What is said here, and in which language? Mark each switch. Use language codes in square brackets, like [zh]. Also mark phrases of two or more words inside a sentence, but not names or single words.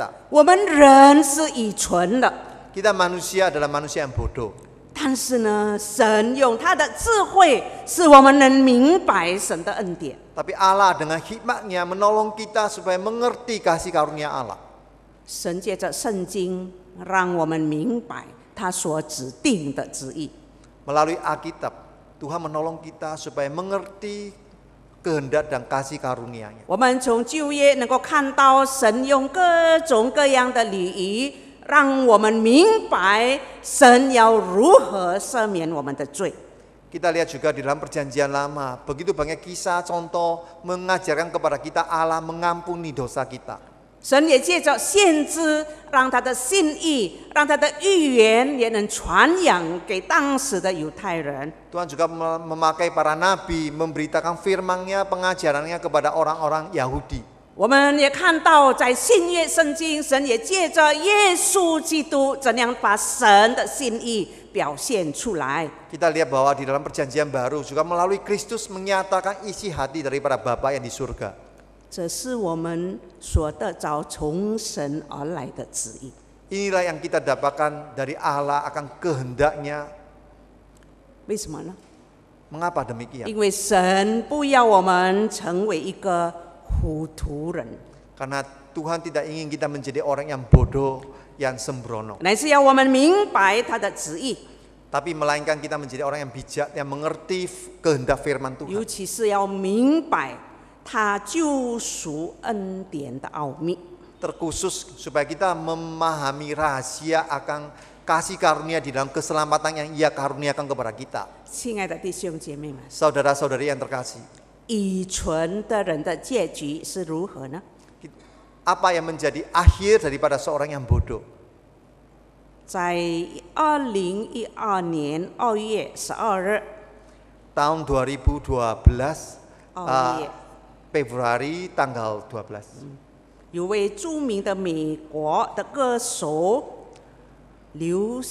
[zh] 我们人是愚蠢的， [id] Kita manusia adalah manusia yang bodoh. [zh] 但是呢，神用他的智慧，使我们能明白神的恩典。 [id] Tapi Allah dengan hikmatnya menolong kita supaya mengerti kasih karunia Allah. [zh] 神借着圣经，让我们明白他所指定的旨意。 [id] Melalui Alkitab, Tuhan menolong kita supaya mengerti kehendak dan kasih karunia-Nya. [zh] 我们从旧约能够看到神用各种各样的礼仪，让我们明白神要如何赦免我们的罪。 [id] Kita lihat juga di dalam perjanjian lama, begitu banyak kisah contoh mengajarkan kepada kita Allah mengampuni dosa kita. [zh] 神也借着先知，让他的心意，让他的预言也能传扬给当时的犹太人。 [id] Tuhan juga memakai para nabi memberitakan firman-Nya, pengajarannya kepada orang-orang Yahudi. [zh] 我们也看到，在新约圣经，神也借着耶稣基督，怎样把神的心意表现出来。 [id] Kita lihat bahwa di dalam perjanjian baru juga melalui Kristus menyatakan isi hati daripada Bapa yang di surga. [zh] 这是我们所得着从神而来的旨意。 [id] Inilah yang kita dapatkan dari Allah akan kehendaknya. [zh] 为什么呢？ [id] Mengapa demikian? [zh] 因为神不要我们成为一个糊涂人， [id] Karena Tuhan tidak ingin kita menjadi orang yang bodoh, yang sembrono. [zh] 乃是要我们明白他的旨意， [id] Tapi melainkan kita menjadi orang yang bijak, yang mengerti kehendak firman [zh] 尤 [id] Tuhan. [zh] 其是要明白他救赎恩典的奥秘。 [id] Terkhusus supaya kita memahami rahasia akan kasih karunia di dalam keselamatan yang Ia karuniakan kepada kita. [zh] 亲爱的弟兄姐妹们， [id] Saudara-saudari yang terkasih, [zh] 愚蠢的人的结局是如何呢？ [id] apa yang menjadi akhir daripada seorang yang bodoh? [zh] 在2012年2月12日， [id] Tahun 2012 [zh] 2月， [id] Februari tanggal 12. [zh] 有位著名的美国的歌手流行天后，你看，